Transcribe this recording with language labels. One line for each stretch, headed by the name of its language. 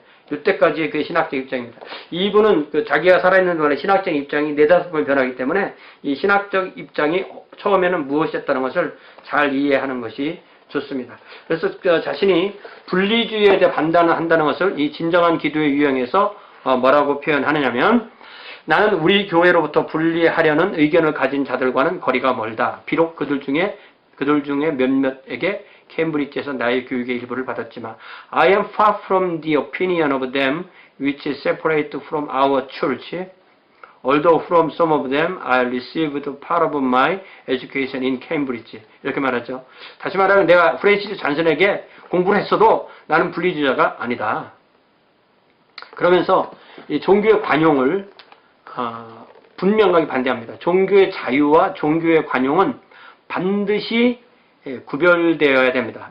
Korean: 이때까지의 그 신학적 입장입니다. 이분은 자기가 살아있는 동안에 신학적 입장이 4-5번 변하기 때문에 이 신학적 입장이 처음에는 무엇이었다는 것을 잘 이해하는 것이 좋습니다. 그래서 자신이 분리주의에 대해 반대를 한다는 것을 이 진정한 기도의 유형에서 뭐라고 표현하느냐면 나는 우리 교회로부터 분리하려는 의견을 가진 자들과는 거리가 멀다. 비록 그들 중에 몇몇에게 케임브리지에서 나의 교육의 일부를 받았지만
English: I am far from the opinion of them which is separate from our church, although from some of them I received part of my education in Cambridge.
Korean: 이렇게 말하죠. 다시 말하면 내가 프랜시스 잔슨에게 공부를 했어도 나는 분리주의자가 아니다. 그러면서 이 종교의 관용을 분명하게 반대합니다. 종교의 자유와 종교의 관용은 반드시 구별되어야 됩니다.